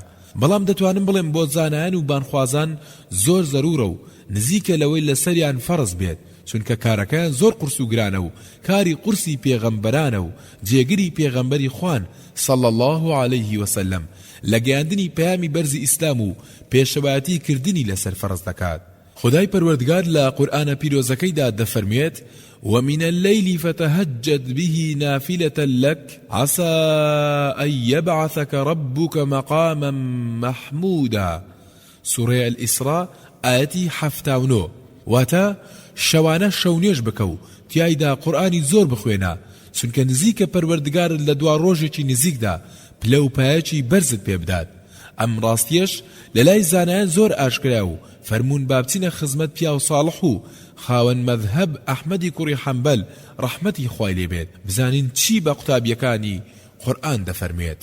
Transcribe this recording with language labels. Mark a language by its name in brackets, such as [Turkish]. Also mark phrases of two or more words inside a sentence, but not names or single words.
[Central Kurdish] بەڵام دەتوانم بڵێم بۆ زانایان و بانخوازان زۆر زەرورە و نزیکە لەوەی لەسەریان فەرز بێت چونکە کارەکەیان زۆر قورس و گرانە و کاری قورسی پێغەمبەرانە و جێگری پێغەمبەری خوان [Arabic] صلی الله عليه وسلم [Central Kurdish] لە گەیاندنی پەیامی بەرزی ئیسلام و پێشەوایەتی کردنی لەسەر فەرز دەکات. خدای پەروەردگار لە قورئانە پیرۆزەکەیدا دەفەرمێت [Arabic] ومن الليل فتهجد به نافلة لك عسى أن يبعثك ربك مقاما محمودا. سورة الإسراء آياتي 79. [Central Kurdish] واتە شەوانە شەونێژ بکە و تیایدا قورئانی زۆر بخوێنە چونکە نزیکە پەروەردگارت لە دوا ڕۆژێکی نزیکدا پلە و پایەکی بەرزت پێ بدات. ئەم ڕاستیەش لە لای زانایان زۆر ئاشکرا و فەرموون با بچینە خزمەت پیا و ساڵح و خاوەن مەذهەب ئەحمەدی کوڕی حەنبەل ڕەحمەتی خوای لێ بێت بزانین چی بە قوتابیەکانی قورئان دەفەرمێت.